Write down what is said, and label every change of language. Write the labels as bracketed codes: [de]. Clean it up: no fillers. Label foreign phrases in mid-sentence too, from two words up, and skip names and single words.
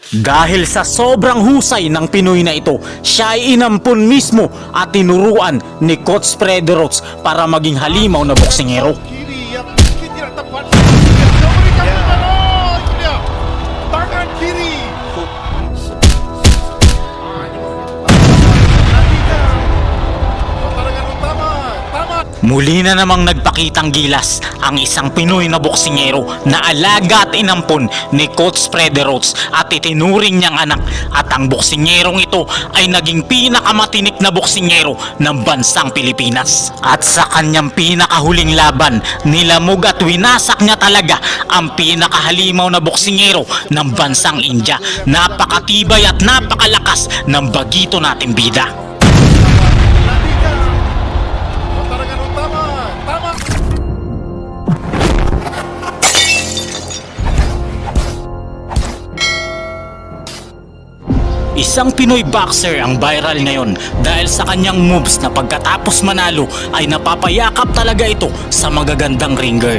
[tl] Dahil sa sobrang husay ng Pinoy na ito, siya ay inampun mismo at tinuruan ni Coach Freddy Rhodes para maging halimaw na boksingero. [id] Kiri yang mungkin tidak tepat. Memberikan pertolongan. Itu dia. Tangan kiri. Pertarungan utama. Tamat. [tl] Muli na namang nagpakitang gilas ang isang Pinoy na boksingero na alaga at inampon ni Coach Freddy Rhodes at itinuring niyang anak, at ang boksingerong ito ay naging pinakamatinik na boksingero ng bansang Pilipinas. At sa kanyang pinakahuling laban, nilamog at winasak niya talaga ang pinakahalimaw na boksingero ng bansang India. Napakatibay at napakalakas ng bagito nating bida. [id] Pertarungan utama. Tamat. [tl] Isang Pinoy boxer ang viral ngayon dahil sa kanyang moves na pagkatapos manalo ay napapayakap talaga ito sa magagandang ringer.